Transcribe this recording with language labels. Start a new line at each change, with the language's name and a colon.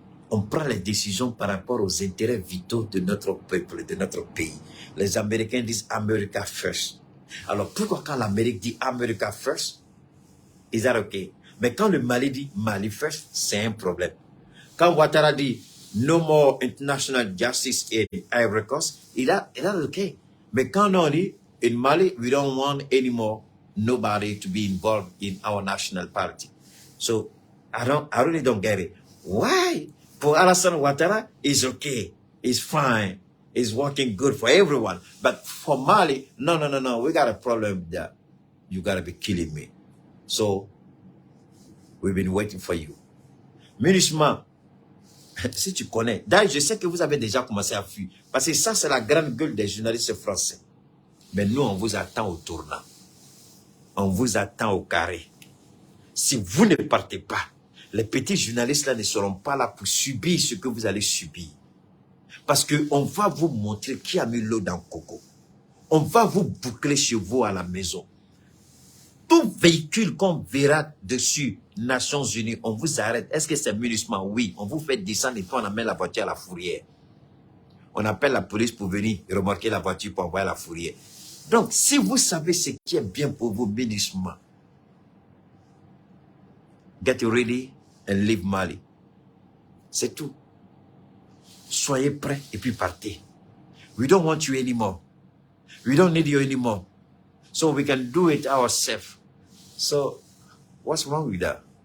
French: On prend les décisions par rapport aux intérêts vitaux de notre peuple, de notre pays. Les Américains disent America first. Alors pourquoi quand l'Amérique dit America first,
English: is that okay?
French: Mais quand le Mali dit Mali first, c'est un problème. Quand Ouattara dit
English: no more international justice in Ivory Coast, is that okay?
French: Mais quand on dit
English: in Mali, we don't want anymore nobody to be involved in our national party. So I really don't get it. Why? For Alassane Ouattara, it's okay. It's fine. It's working good for everyone. But for Mali, no. We got a problem with that. You got to be killing me. So, we've been waiting for you.
French: MINUSMA, si tu connais, d'ailleurs, je sais que vous avez déjà commencé à fuir. Parce que ça, c'est la grande gueule des journalistes français. Mais nous, on vous attend au tournant. On vous attend au carré. Si vous ne partez pas, les petits journalistes là ne seront pas là pour subir ce que vous allez subir. Parce qu'on va vous montrer qui a mis l'eau dans le coco. On va vous boucler chez vous à la maison. Tout véhicule qu'on verra dessus, Nations Unies, on vous arrête. Est-ce que c'est MINUSMA? Oui. On vous fait descendre et puis on amène la voiture à la fourrière. On appelle la police pour venir remorquer la voiture pour envoyer à la fourrière. Donc, si vous savez ce qui est bien pour vous, MINUSMA,
English: get ready and leave Mali.
French: C'est tout. Soyez prêts et puis partez.
English: We don't want you anymore. We don't need you anymore. So we can do it ourselves. So, what's wrong with that?